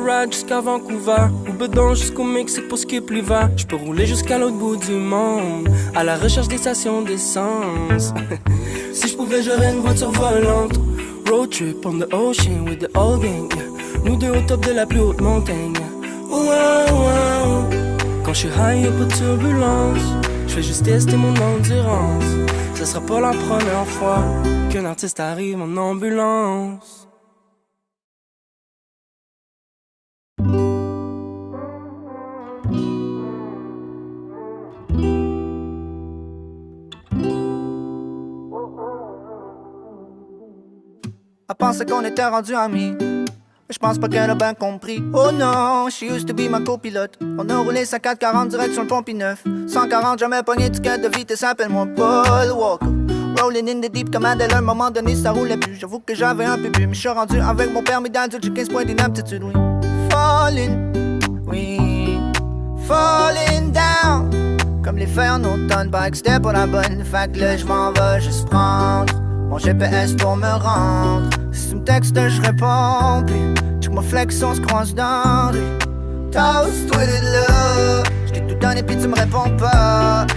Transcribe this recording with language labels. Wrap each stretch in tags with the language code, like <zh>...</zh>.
<fr>Jusqu'à Vancouver, ou bedon jusqu'au Mexique pour skip l'hiver. Je peux rouler jusqu'à l'autre bout du monde, à la recherche des stations d'essence. Si je pouvais, j'aurais une voiture volante.</fr> <en>Road trip on the ocean with the old gang, yeah.</en> <fr>Nous deux au top de la plus haute montagne, yeah. Wow, wow. Quand je suis high, y'a pas de turbulence. Je fais juste tester mon endurance. Ce sera pas la première fois qu'un artiste arrive en ambulance. Elle pensait qu'on était rendus amis, mais je pense pas qu'elle a bien compris. Oh non,</fr> <en>she used to be</en> <fr>ma copilote. On a roulé sa 440 direct sur le Pont P9. 140, jamais pogné ticket de vitesse, appelle-moi Paul Walker.</fr> <en>Rolling in the deep</en> <fr>comme Adèle, à un moment donné ça roulait plus. J'avoue que j'avais un peu bu, mais je suis rendu avec mon permis d'adulte, j'ai 15 points d'inaptitude, oui.</fr> <en>Falling, oui, falling down.</en> <fr>Comme les fers en automne, bike c'était pas la bonne. Fait que là j'm'en vais juste prendre mon GPS pour me rendre. Si tu me textes, je réponds. Puis, check ma flex, on se croise dans rue. Toast, toi de là. J't'ai tout donné, puis tu me réponds pas.</fr>